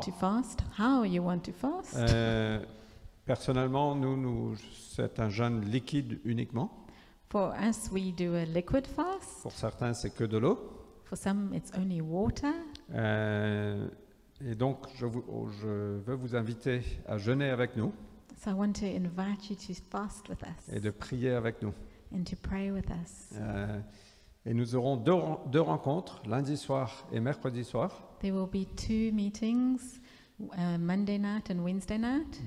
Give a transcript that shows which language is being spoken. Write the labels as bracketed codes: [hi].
[en] to fast, how you want to fast. [fr] Personnellement, c'est un jeûne liquide uniquement. [en] For us, we do a liquid fast. [fr] Pour certains, c'est que de l'eau. [en] For some, it's only water. [fr] Et donc, je veux vous inviter à jeûner avec nous [en] So I want to invite you to fast with us [fr] et de prier avec nous. [en] and to pray with us. [fr] Et nous aurons deux rencontres, lundi soir et mercredi soir, [en] There will be 2 meetings, Monday night and Wednesday night,